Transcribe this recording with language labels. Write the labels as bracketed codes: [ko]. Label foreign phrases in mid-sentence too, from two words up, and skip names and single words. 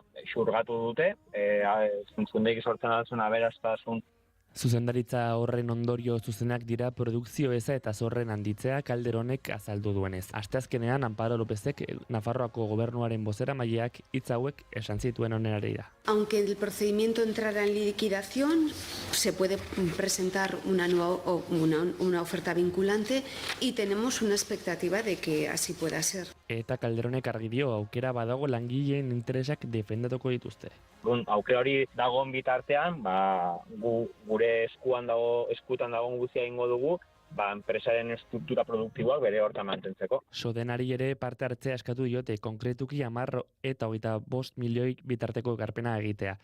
[eu] Xurgatu dute, zuntzundegi sortzen altzun aberastasun. Zuzendaritza horren ondorio zuzenak dira produkzio eza eta zorren handitzea Calderonek azaldu duenez. Asteazkenean Amparo Lópezek Nafarroako gobernuaren bozeramaileak hitz hauek esan zituen honenari da. [es] Aunque el procedimiento entrara en liquidación, se puede presentar una oferta vinculante y tenemos una expectativa de que así pueda ser. [eu] Eta Calderonek argi dio aukera badago langileen interesak defendatuko dituzte. Aukera hori dagoen bitartean, gure eskutan dagoen guztia egingo dugu, enpresaren estruktura produktiboak bere hortan mantentzeko. Sodenari ere parte hartzea eskatu diote, konkretuki 10 eta 25 milioi bitarteko ekarpena egitea.